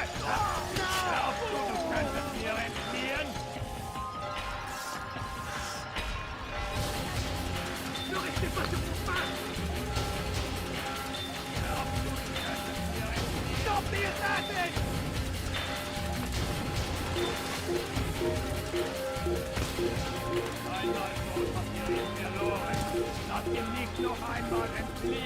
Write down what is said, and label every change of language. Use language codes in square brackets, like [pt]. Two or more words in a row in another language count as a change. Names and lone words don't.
[de] Glaubst du, du könntest mir entfliehen? [fr] Ne restez pas sur vos pas! [de] Glaubst du, du könntest mir entfliehen? [en] Stop the assassin! [de] Einmal schon habt ihr ihn verloren. Lasst ihn nicht noch einmal entfliehen.